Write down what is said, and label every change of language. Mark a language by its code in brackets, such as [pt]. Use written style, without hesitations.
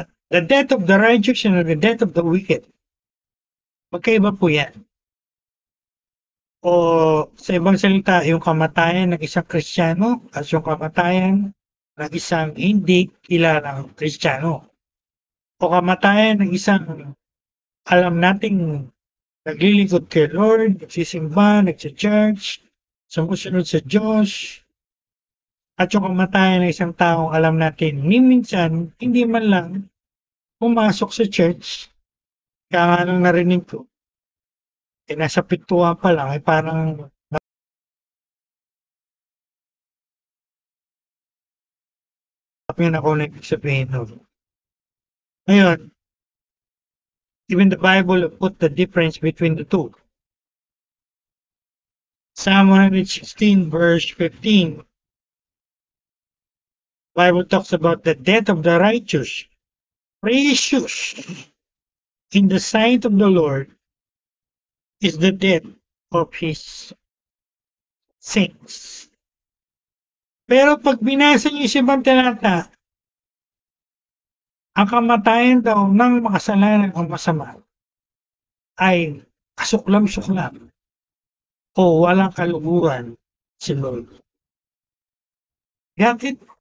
[en] The death of the righteous and the death of the wicked. [tl] Magkaiba po yan. O sa ibang salita, yung kamatayan ng isang Kristiyano at yung kamatayan ng isang hindi kilalang Kristiyano. O kamatayan ng isang alam nating naglilingkod kay Lord, nagsisimba, nagsa-church, sumusunod sa Diyos, at yung kamatayan ng isang taong alam natin, ni minsan, hindi man lang pumasok sa church, kaya nga nang narinig ko, eh nasa pintuan pa lang, eh parang yun ako na ibig sabihin nun. [en] Ngayon, even the Bible put the difference between the two. Psalm 116 verse 15, Bible talks about the death of the righteous, precious in the sight of the Lord is the death of His saints. [tl] Pero pag binasa niyo si ibang talata, ang kamatayan daw ng makasalanan o masama ay kasuklam-suklam o walang kaluguran si Lord. Bakit?